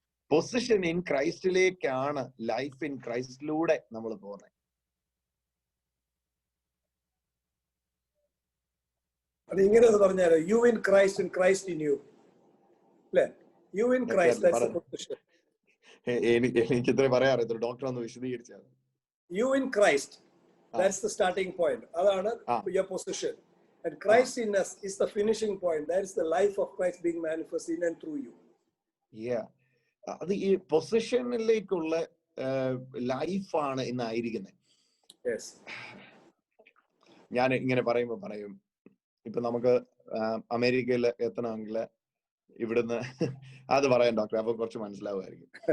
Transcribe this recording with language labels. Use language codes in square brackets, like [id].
[ml] Position in ക്രൈസ്റ്റിലേക്കാണ് life in ക്രൈസ്റ്റിലൂടെ നമ്മൾ പോകുന്നത്. അത് ഇങ്ങനെ പറഞ്ഞാലോ, [en] you in Christ and Christ in you, [ml] അല്ലേ? [en] You in Christ, that's the position. [ml] എനിക്ക് ഇത്രേ പറയാൻ അറിയത്തുള്ളൂ, ഡോക്ടർ ഒന്ന് വിശദീകരിച്ചാൽ. [en] You in Christ, that's the starting point. [ml] Adana [en] your position, and Christ in us is the finishing point. That is the life of Christ being manifest in and through you. [ml] Yeah, അത് ഈ പൊസിഷനിലേക്കുള്ള ലൈഫാണ് ഇന്നായിരിക്കുന്നത്. [en] Yes. [ml] ഞാൻ ഇങ്ങനെ പറയും, ഇപ്പൊ നമുക്ക് അമേരിക്കയിൽ എത്തണമെങ്കിൽ ഇവിടുന്ന് അത് പറയാം ഡോക്ടർ, അപ്പൊ കുറച്ച് മനസ്സിലാവുമായിരിക്കും.